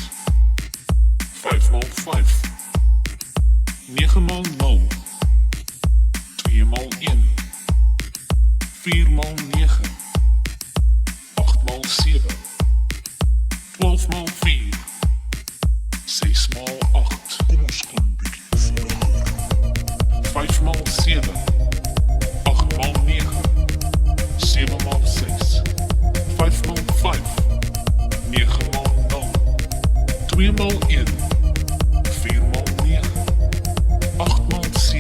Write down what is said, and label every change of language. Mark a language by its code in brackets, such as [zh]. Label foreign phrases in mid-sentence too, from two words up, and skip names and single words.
[af] 5 maal 5. 9 maal 0. 2 maal 1. 4 maal 9. 8 maal 7. 12 maal 4. 6 maal 8. Kom ons gaan bietjie vinniger. 5 maal 7. 8 maal 9. 7 maal 6. 5 maal 5. 9 maal 0. 2 maal 1. 4 maal 9. 8 maal 7.